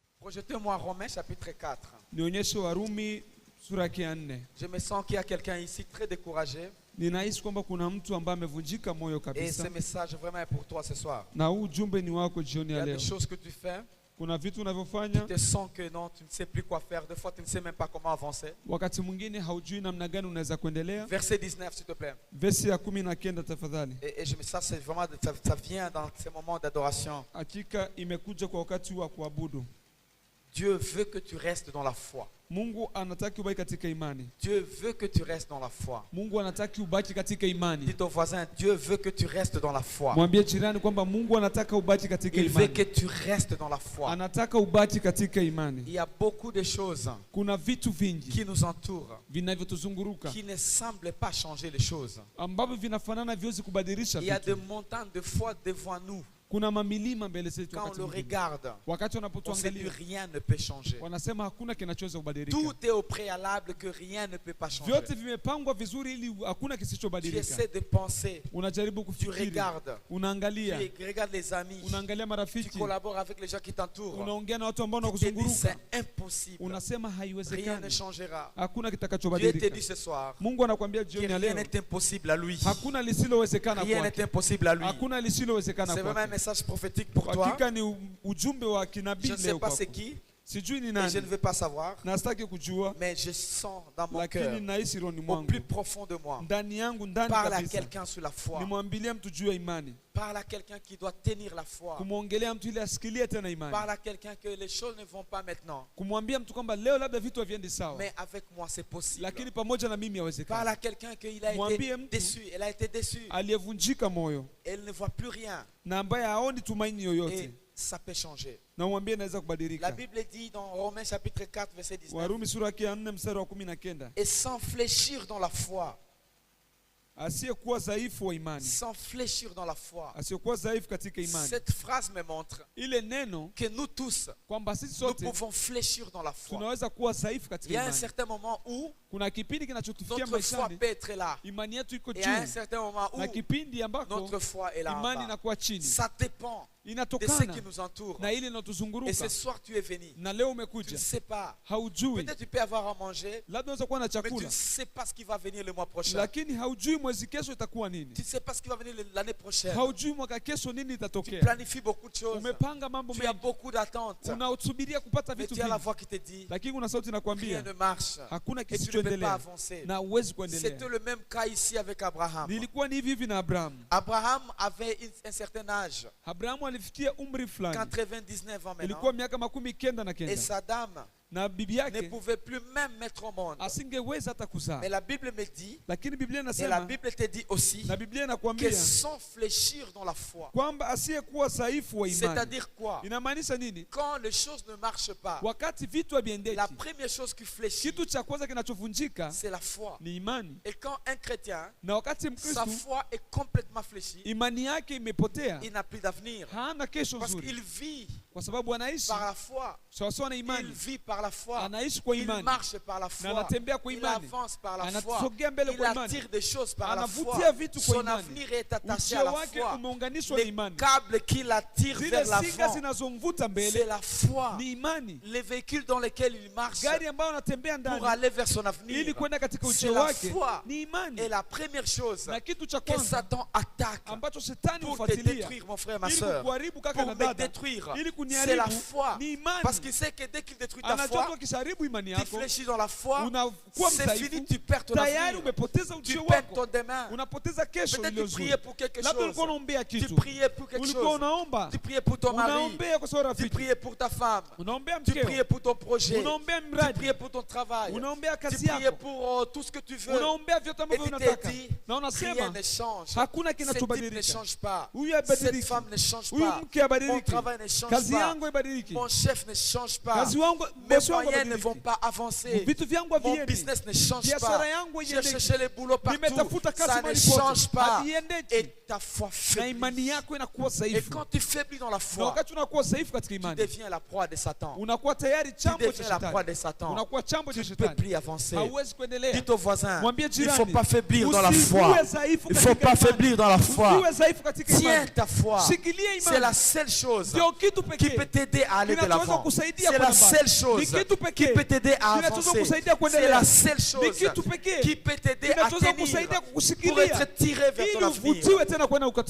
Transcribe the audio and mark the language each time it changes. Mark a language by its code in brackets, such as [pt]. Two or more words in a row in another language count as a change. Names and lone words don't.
[fr] Projetez-moi Romains chapitre 4. [sw] Nionyeshe Warumi sura ya 4. [fr] Je me sens qu'il y a quelqu'un ici très découragé. [sw] Ninahisi kwamba kuna mtu ambaye amevunjika moyo [fr] Et [sw] kabisa. [fr] ce message vraiment est pour toi ce soir. [sw] Na huu ujumbe ni wako [fr] Il [sw] jioni [fr] y [sw] ya [fr] a [sw] leo. [fr] des choses que tu fais, [sw] Kuna vitu [fr] tu [sw] unavyofanya [fr] te sens que non, tu ne sais plus quoi faire. Des fois, tu ne sais même pas comment avancer. [sw] wakati mwingine haujui namna gani unaweza kuendelea. [fr] Verset 19, s'il te plaît. [sw] Versi ya 19 tafadhali. [fr] Et ça, c'est vraiment, ça vient dans ces moments d'adoration. [sw] Hakika imekuja kwa wakati wa kuabudu. [fr] Dieu veut que tu restes dans la foi. [sw] Mungu anataka ubaki katika imani. [fr] Dieu veut que tu restes dans la foi. [sw] Mungu anataka ubaki katika imani. [fr] Dis ton voisin, Dieu veut que tu restes dans la foi. [sw] Mwambie jirani kwamba Mungu anataka ubaki katika [fr] Il veut [sw] imani. [fr] que tu restes dans la foi. [sw] Anataka ubaki katika [fr] Il [sw] imani. [fr] y a beaucoup de choses [sw] Kuna vitu vingi [fr] qui nous entourent, [sw] vinavyotuzunguruka [fr] qui ne semblent pas changer les choses. [sw] ambavyo vinafanana viwezi kubadilisha [fr] Il y a des [sw] vitu. [fr] montagnes de foi devant nous. [sw] Kuna mamilima mbele zetu [fr] Quand on [sw] wakati [fr] le [sw] mwingine. [fr] regarde, [sw] Wakati [fr] on sait que [sw] wanapotuangalia [fr] rien ne peut changer. [sw] wanasema hakuna kinachoweza kubadilika. [fr] Tout est au préalable que rien ne peut pas changer. [sw] Vyote vimepangwa vizuri ili hakuna [fr] Tu [sw] kisichobadilika. [fr] essaies de penser, [sw] Unajaribu [fr] tu [sw] kufikiri, [fr] regardes, [sw] unaangalia, [fr] tu regardes les amis, [sw] unaangalia [fr] tu [sw] marafiki, [fr] collabores avec les gens qui t'entourent. [sw] unaongea na watu ambao [fr] Tu te dis [sw] wanakuzunguruka, [fr] c'est impossible. [sw] unasema [fr] Rien ne [sw] haiwezekani, [fr] changera. [sw] hakuna [fr] Dieu te [sw] kitakachobadilika. [fr] dit ce soir [sw] Mungu anakuambia [fr] que [sw] jioni ya [fr] rien [sw] leo [fr] n'est impossible à lui. [sw] hakuna lisilowezekana [fr] Rien [sw] kwake, [fr] n'est impossible à lui. [sw] hakuna lisilowezekana [fr] C'est vraiment un [sw] kwake. [fr] message prophétique pour toi. [sw] Hakika ni ujumbe wa [fr] Je [sw] kinabii [fr] ne sais [sw] leo [fr] pas [sw] kwako. [fr] c'est qui, [sw] Sijui ni [fr] et je ne [sw] nani [fr] veux pas savoir, [sw] na sitaki kujua, [fr] mais je sens dans mon [sw] lakini [fr] cœur, [sw] nahisi rohoni [fr] au [sw] mwangu, [fr] plus profond de moi, [sw] ndani yangu, ndani [fr] parle à [sw] kabisa, [fr] quelqu'un sur la foi. [sw] nimwambilie mtu juu ya imani, [fr] Parle à quelqu'un qui doit tenir la foi. [sw] kumwongelea mtu ili asikilie tena imani, [fr] Parle à quelqu'un que les choses ne vont pas maintenant. [sw] kumwambia mtu kwamba leo labda vitu haviendi sawa, [fr] Mais avec moi, c'est possible. [sw] lakini pamoja na mimi [fr] Parle [sw] yawezekana. [fr] à quelqu'un qu'il a [sw] Mwambie [fr] été [sw] mtu [fr] déçu. Elle a été déçue. [sw] aliyevunjika moyo [fr] Elle ne voit plus rien. [sw] na ambaye haoni tumaini [fr] Et [sw] yoyote, [fr] ça peut changer. [sw] na umwambie naweza [fr] La [sw] kubadilika. [fr] Bible dit dans Romains chapitre 4, verset 19. [sw] Warumi sura ya 4 mstari wa 19, [fr] Et sans fléchir dans la foi. [sw] asiyekuwa dhaifu wa imani, [fr] Sans fléchir dans la foi. [sw] asiyekuwa dhaifu katika imani. [fr] Cette phrase me montre [sw] Ile neno [fr] que nous tous, [sw] kwamba sisi [fr] nous [sw] sote [fr] pouvons fléchir dans la foi. [sw] tunaweza kuwa dhaifu [fr] Il [sw] katika [fr] y a un [sw] imani. [fr] certain moment où [sw] Kuna kipindi kinachotufikia [fr] notre foi [sw] maishani, [fr] peut être là. [sw] imani yetu iko [fr] Et à un [sw] juu, [fr] certain moment où [sw] na kipindi ambako [fr] notre foi est là en [sw] imani [fr] bas. [sw] inakuwa chini. [fr] Ça dépend de ce [sw] Inatokana [fr] qui nous entoure. [sw] na ile [fr] Et [sw] inatuzunguruka. [fr] ce soir, tu es venu. [sw] Na leo [fr] Tu ne [sw] umekuja, [fr] sais pas. [sw] haujui, [fr] Peut-être tu peux avoir à manger, [sw] labda unaweza kuwa na [fr] mais tu [sw] chakula, [fr] ne sais pas ce qui va venir le mois prochain. [sw] lakini haujui mwezi kesho itakuwa nini, [fr] Tu ne sais pas ce qui va venir l'année prochaine. [sw] haujui mwaka kesho nini [fr] Tu [sw] itatokea. [fr] planifies beaucoup de choses. [sw] Umepanga mambo [fr] Tu as [sw] mengi, [fr] beaucoup d'attentes. [sw] unasubiria kupata [fr] Mais [sw] vitu [fr] tu as la [sw] vingi, [fr] voix qui te dit, [sw] lakini kuna sauti [fr] rien [sw] inakwambia [fr] ne marche. [sw] hakuna [fr] Et tu ne peux pas [sw] kisichoendelea [fr] avancer. [sw] na uwezi kuendelea. [fr] C'était le même cas ici avec Abraham. [sw] Nilikuwa ni hivi hivi na Abrahamu. [fr] Abraham avait un certain âge, [sw] Abrahamu alifikia umri fulani, [fr] 99 ans [sw] ilikuwa [fr] maintenant, [sw] miaka 19 [fr] et sa dame [sw] na bibi [fr] ne [sw] yake [fr] pouvait plus même mettre au monde. [sw] asingeweza hata kuzaa, [fr] Mais la Bible me dit, [sw] lakini Biblia [fr] et la [sw] inasema, [fr] Bible te dit aussi, [sw] na Biblia [fr] que [sw] inakwambia [fr] sans fléchir dans la foi, [sw] kwamba asiyekuwa dhaifu wa imani. [fr] c'est-à-dire quoi? [sw] Inamaanisha nini? [fr] Quand les choses ne marchent pas, [sw] Wakati vitu [fr] la [sw] haviendeki, [fr] première chose qui fléchit, [sw] kitu cha kwanza kinachovunjika [fr] c'est la foi. [sw] ni imani. [fr] Et quand un chrétien, [sw] Na wakati [fr] sa [sw] Mkristo [fr] foi est complètement fléchie, [sw] imani yake imepotea, [fr] il n'a plus d'avenir. [sw] hana kesho [fr] Parce [sw] nzuri, [fr] qu'il vit [sw] kwa sababu anaishi [fr] par la foi. [sw] sawasawa na [fr] Il [sw] imani, [fr] vit par la foi. [sw] anaishi kwa [fr] Il [sw] imani, [fr] marche par la [sw] na [fr] foi. [sw] anatembea kwa [fr] Il [sw] imani, [fr] avance par la foi. [sw] anasogea mbele [fr] Il [sw] kwa imani, [fr] attire des choses par la foi. [sw] anavutia vitu kwa [fr] Son [sw] imani. [fr] avenir est attaché à [sw] Ujio [fr] la [sw] wake [fr] foi. [sw] umeunganishwa na [fr] Les [sw] imani. [fr] câbles qui l'attirent [sw] Zile [fr] vers [sw] singa [fr] l'avant, [sw] zinazomvuta [fr] c'est [sw] mbele [fr] la foi. [sw] ni imani. [fr] Les véhicules dans lesquels il marche [sw] Gari ambayo anatembea [fr] pour [sw] ndani [fr] aller vers son [sw] ili [fr] avenir, [sw] kwenda katika [fr] c'est [sw] ujio [fr] la [sw] wake [fr] foi. [sw] ni imani. [fr] Et la première chose [sw] Na kitu cha [fr] que [sw] kwanza [fr] Satan attaque [sw] ambacho shetani [fr] pour te [sw] hufuatilia [fr] détruire, mon frère, ma [sw] ili [fr] soeur, [sw] kukuharibu kaka [fr] pour [sw] na [fr] me [sw] dada, [fr] détruire, [sw] ili [fr] c'est la [sw] kuniharibu [fr] foi. [sw] ni imani. [fr] Parce qu'il sait que dès qu'il détruit ta [sw] Anajua tu [fr] foi, [sw] akisharibu imani [fr] tu [sw] yako [fr] fléchis dans la foi, [sw] unakuwa [fr] c'est [sw] mdhaifu, [fr] fini, tu perds ton [sw] tayari [fr] avenir. [sw] umepoteza [fr] Tu [sw] ujio [fr] perds [sw] wako, [fr] ton demain. [sw] unapoteza kesho [fr] Peut-être [sw] iliyo [fr] tu [sw] nzuri. [fr] priais pour quelque [sw] Labda [fr] chose. [sw] ulikuwa unaombea [fr] Tu [sw] kitu, [fr] priais pour quelque [sw] ulikuwa [fr] chose. [sw] unaomba, [fr] Tu priais pour ton mari. [sw] unaombea kwa sababu [fr] Tu [sw] rafiki, [fr] priais pour ta femme. [sw] unaombea [fr] Tu [sw] mkeo, [fr] priais pour ton projet. [sw] unaombea [fr] Tu [sw] mradi, [fr] priais pour ton travail. [sw] unaombea [fr] Tu [sw] kazi [fr] priais [sw] yako, [fr] pour tout ce que tu veux. [sw] unaombea vyote [fr] Et [sw] ambavyo [fr] tu t'es [sw] unataka, [fr] dit, [sw] na [fr] rien [sw] unasema [fr] ne change. [sw] hakuna [fr] Cet type ne [sw] kinachobadilika, [fr] change pas. [sw] huyu [fr] Cette [sw] habadiliki, [fr] femme ne change [sw] huyu [fr] pas. [sw] mke [fr] Mon [sw] habadiliki, [fr] travail ne change [sw] kazi [fr] pas. [sw] yangu ibadiliki, [fr] Mon chef ne change pas. [sw] kazi wangu, [fr] Mes [sw] bosi wangu [fr] moyens ne vont [sw] habadiliki, [fr] pas avancer. [sw] vitu vyangu [fr] Mon [sw] haviendi, [fr] business ne change [sw] biashara [fr] pas. [sw] yangu [fr] J'ai [sw] haiendeki, [fr] cherché les boulots partout. [sw] nimetafuta kazi [fr] Ça ne [sw] mahali [fr] change [sw] pote, [fr] pas. [sw] haviendeki, [fr] Et ta foi [sw] na imani [fr] faiblit. [sw] yako inakuwa [fr] Et [sw] dhaifu. [fr] quand tu faiblis dans la [sw] Na [fr] foi, [sw] wakati unakuwa dhaifu katika [fr] tu [sw] imani, [fr] deviens la proie de Satan. [sw] unakuwa tayari [fr] Tu [sw] chambo cha [fr] deviens la proie [sw] shetani, [fr] de Satan. [sw] unakuwa chambo [fr] Tu [sw] cha [fr] ne peux [sw] shetani, [fr] plus avancer. [sw] hauwezi kuendelea. [fr] Dis au voisin, [sw] Mwambie [fr] il ne [sw] jirani, [fr] faut pas faiblir dans la [sw] usiwe [fr] foi. [sw] dhaifu [fr] Il ne faut [sw] katika [fr] pas [sw] imani. [fr] faiblir dans la foi. [sw] Usiwe dhaifu katika [fr] Tiens [sw] imani. [fr] ta foi. [sw] Shikilia [fr] C'est la [sw] imani. [fr] seule chose [sw] Ndio kitu [fr] qui qui [sw] pekee [fr] peut t'aider à aller de [sw] kinachoweza [fr] l'avant. [sw] kukusaidia [fr] C'est la [sw] kwenda mbali. [fr] seule [sw] Ni [fr] chose [sw] kitu [fr] qui [sw] pekee [fr] peut t'aider à [sw] kinachoweza [fr] avancer. [sw] kusaidia [fr] C'est [sw] kuendelea. [fr] la seule [sw] Ni [fr] chose [sw] kitu pekee [fr] qui peut t'aider à [sw] kinachoweza [fr] tenir [sw] kusaidia [fr] pour [sw] kukushikilia [fr] être tiré vers ton [sw] ili [fr] avenir. [sw] uvutiwe tena kwenda katika